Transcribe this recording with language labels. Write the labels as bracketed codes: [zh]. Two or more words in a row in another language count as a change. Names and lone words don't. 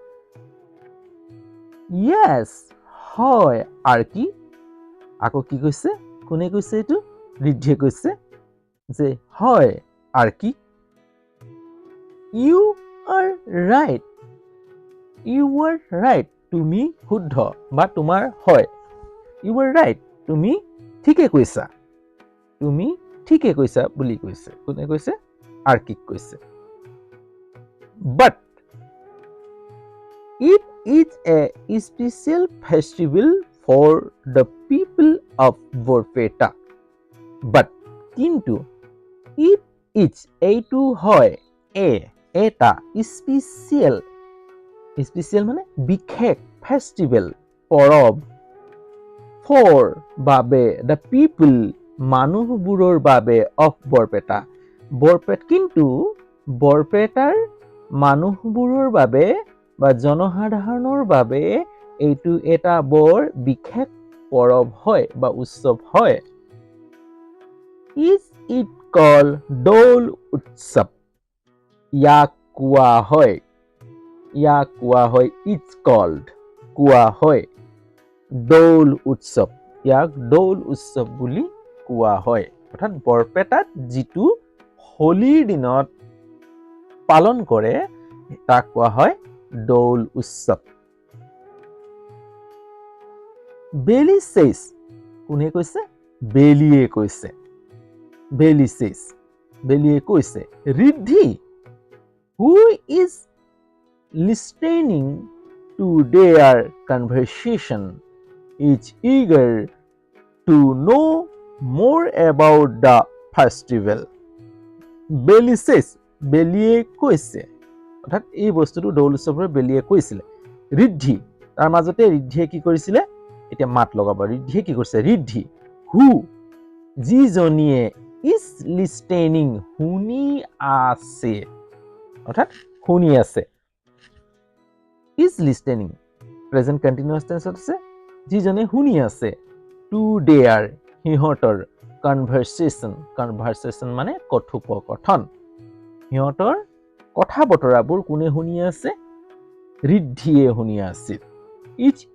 [as] Yes, হয় আৰ্কি আকৌ কি কৈছে কোনে কৈছে এইটো ৰিদ্ধিয়ে কৈছে যে হয় আৰ্কি [en] You are right [as] তুমি শুদ্ধ বা তোমাৰ হয় [en] You are right [as] তুমি ঠিকে কৈছা বুলি কৈছে কোনে কৈছে আৰ্কিক কৈছে [en] But it is a special festival for the people of Borpeta. [as] But কিন্তু [en] it is [as] এইটো হয় এটা special মানে বিশেষ festival পৰব for বাবে [en] the people [as] মানুহবোৰৰ বাবে [en] of Borpeta [as] কিন্তু বৰপেটাৰ মানুহবোৰৰ বাবে বা জনসাধাৰণৰ বাবে এইটো এটা বৰ বিশেষ পৰব হয় বা উৎসৱ হয় [en] Is it called [as] দৌল উৎসৱ ইয়াক কোৱা হয় [en] It's called [as] কোৱা হয় দৌল উৎসৱ ইয়াক দৌল উৎসৱ বুলি কোৱা হয় অৰ্থাৎ বৰপেটাত যিটো হোলীৰ দিনত পালন কৰে তাক কোৱা হয় দৌল উৎসৱ [en] বেলি says [as] কোনে কৈছে বেলিয়ে কৈছে [en] ৰিদ্ধি who is listening to their conversation is eager to know more about the festival [as] বেলি says বেলিয়ে কৈছে অৰ্থাৎ এই বস্তুটো দৌল উৎসৱৰ বেলিয়ে কৈছিলে ৰিদ্ধি তাৰ মাজতে ৰিদ্ধিয়ে কি কৰিছিলে এতিয়া মাত লগাব ৰিদ্ধিয়ে কি কৰিছে ৰিদ্ধি হু যিজনীয়ে [en] is listening [as] শুনি আছে অৰ্থাৎ শুনি আছে [en] is listening present continuous tense [as] আছে যিজনে শুনি আছে [en] to their [as] সিহঁতৰ কনভাৰচেশ্যন মানে কথোপকথন সিহঁতৰ কথা বতৰাবোৰ কোনে শুনি আছে ৰিদ্ধিয়ে শুনি আছিল ইজ